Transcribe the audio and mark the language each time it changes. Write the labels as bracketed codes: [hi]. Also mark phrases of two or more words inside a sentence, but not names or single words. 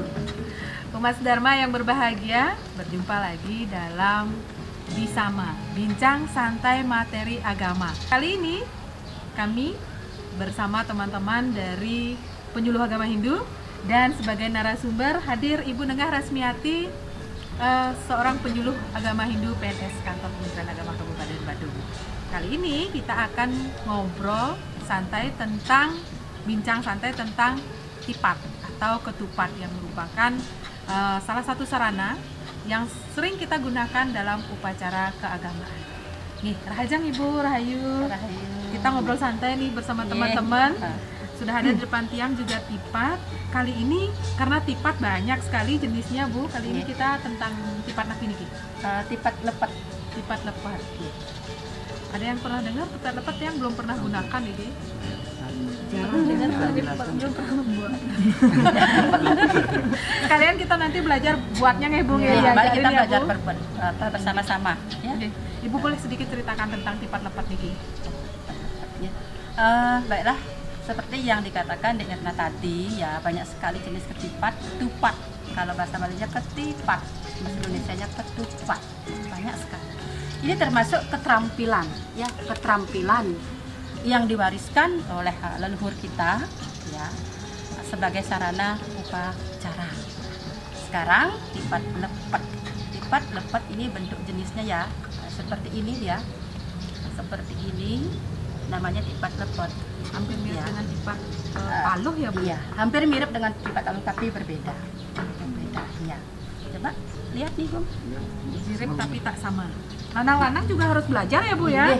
[id] Umat Dharma yang berbahagia, berjumpa lagi dalam Bisama, Bincang Santai Materi Agama. Kali ini kami bersama teman-teman dari Penyuluh Agama Hindu dan sebagai narasumber hadir Ibu Nengah Rasmiati, seorang penyuluh agama Hindu PNS Kantor Kementerian Agama Kabupaten Badung. Kali ini kita akan ngobrol santai tentang bincang santai tentang tipat atau ketupat yang merupakan salah satu sarana yang sering kita gunakan dalam upacara keagamaan. [ban] Nih, rahajang Ibu, rahayu. [id] Kita ngobrol santai nih bersama teman-teman. Sudah ada di depan tiang juga tipat. Kali ini karena tipat banyak sekali jenisnya, Bu. Kali ini kita tentang tipat naki niki. Tipat lepet. Tipat lepet. Ada yang pernah dengar tipat lepet yang belum pernah gunakan ini? Jarang dengar, belum pernah membuat. Sekalian kita nanti belajar buatnya nih, Bu. Ya, mari kita belajar bersama-sama. Ya. Ibu boleh sedikit ceritakan tentang tipat lepet niki? Ya. Baiklah, seperti yang dikatakan di Irna tadi, ya banyak sekali jenis ketipat, tupat. Kalau bahasa Balinya ketipat, bahasa Indonesianya ketupat, banyak sekali. Ini termasuk keterampilan, ya keterampilan yang diwariskan oleh leluhur kita, ya sebagai sarana upacara. Sekarang tipat lepet. Tipat lepet ini bentuk jenisnya ya seperti ini ya, seperti ini. Namanya tipat lepet. Hampir mirip ya. dengan tipat paluh ya, Bu? Iya, hampir mirip dengan tipat paluh tapi berbeda. Berbeda, ya. Coba lihat nih, Bu. Mirip tapi tak sama. Lanang-lanang juga harus belajar ya, Bu ya?